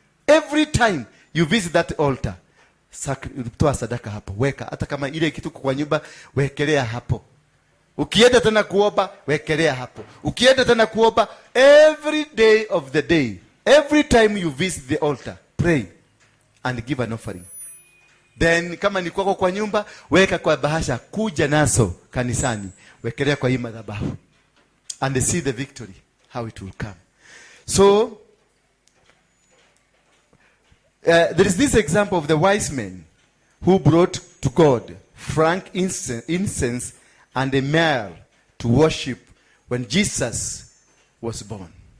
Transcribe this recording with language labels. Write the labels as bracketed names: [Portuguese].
[English] Every time you visit that altar, [Swahili] toa sadaka hapo, weka. Hata kama ile kitu kwa nyumba, wekelea hapo. Ukienda tena kuomba, wekelea hapo. Ukienda tena kuomba, [English] every day of the day, every time you visit the altar, pray and give an offering. [Swahili] Then kama ni kwako kwa nyumba, weka kwa bahasha, kuja naso kanisani, wekelea kwa hii madhabahu. [English] And see the victory, how it will come. So, there is this example of the wise men who brought to God frank incense and a myrrh to worship when Jesus was born.